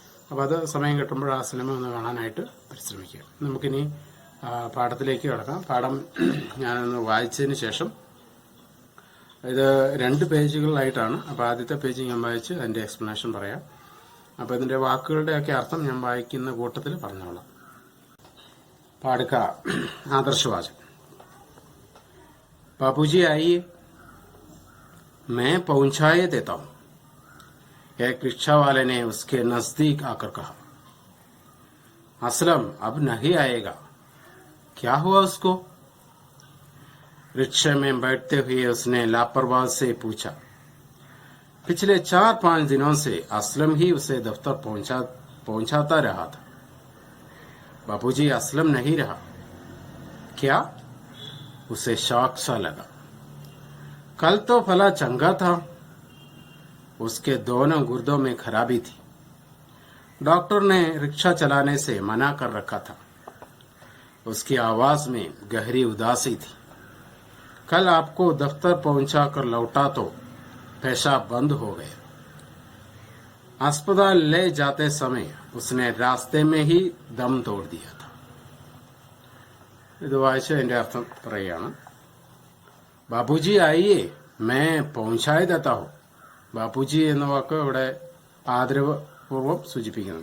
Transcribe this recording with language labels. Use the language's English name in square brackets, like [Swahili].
[Malayalam] അപ്പോൾ അത് സമയം കിട്ടുമ്പോൾ ആ സിനിമ ഒന്ന് കാണാനായിട്ട് പരിശ്രമിക്കുക. നമുക്കിനി പാഠത്തിലേക്ക് കടക്കാം. പാഠം ഞാനൊന്ന് വായിച്ചതിന് ശേഷം, ഇത് 2 പേജുകളിലായിട്ടാണ്. അപ്പോൾ ആദ്യത്തെ പേജ് ഞാൻ വായിച്ച് അതിന്റെ എക്സ്പ്ലനേഷൻ പറയാം. അപ്പോൾ ഇതിന്റെ വാക്കുകളുടെയൊക്കെ അർത്ഥം ഞാൻ വായിക്കുന്ന കൂട്ടത്തിൽ പറഞ്ഞോളാം. പാടുക ആദർശവാചകം. [Hindi] बापूजी आइए, मैं पहुंचाए देता हूं। एक रिक्शा वाले ने उसके नजदीक आकर कहा। असलम अब नहीं आएगा, क्या हुआ उसको? रिक्शे में बैठते हुए उसने लापरवाही से पूछा। पिछले 4-5 दिनों से असलम ही उसे दफ्तर पहुंचाता रहा था। बापूजी असलम नहीं रहा। क्या? उसे शौक सा लगा। कल तो फला चंगा था, उसके दोनों गुर्दों में खराबी थी। डॉक्टर ने रिक्शा चलाने से मना कर रखा था। उसकी आवाज में गहरी उदासी थी। कल आपको दफ्तर पहुंचा कर लौटा तो पेशाब बंद हो गया। अस्पताल ले जाते समय उसने रास्ते में ही दम तोड़ दिया था। [Malayalam] ഇത് വായിച്ച് അതിന്റെ അർത്ഥം പറയുകയാണ്. ബാപ്പുജി [Hindi] ആയിയെ മേ പൗഞ്ചായ ദത്താ ഹോ. [Malayalam] ബാപ്പുജി എന്ന വാക്ക് ഇവിടെ ആദരവ് പൂർവ്വം സൂചിപ്പിക്കുന്നു.